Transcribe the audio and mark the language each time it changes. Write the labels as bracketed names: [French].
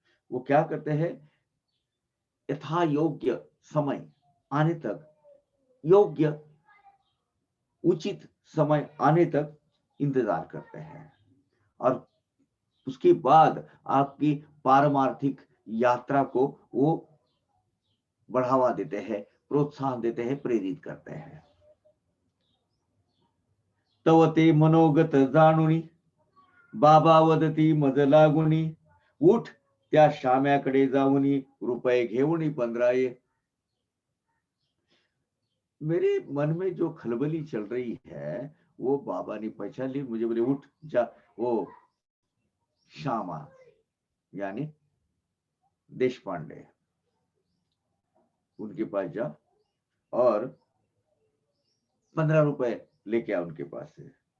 [Hindi] वो क्या करते हैं, यथा योग्य समय आने तक, योग्य उचित समय आने तक इंतजार करते हैं, और उसके बाद आपकी पारमार्थिक यात्रा को वो बढ़ावा देते हैं, प्रोत्साहन देते हैं, प्रेरित करते हैं। [Marathi] तव ते मनोगत जाणुनी, बाबा वदती मज लागुनी, उठ त्या शाम्याकडे जाऊनी, रुपये घेऊनी 15 ये। [Hindi] मेरे मन में जो खलबली चल रही है, वो बाबा ने पहचान ली। मुझे बोले उठ जा, वो श्यामा यानी देश पांडे, उनके पास जा और 15 रुपए लेके आ उनके पास से।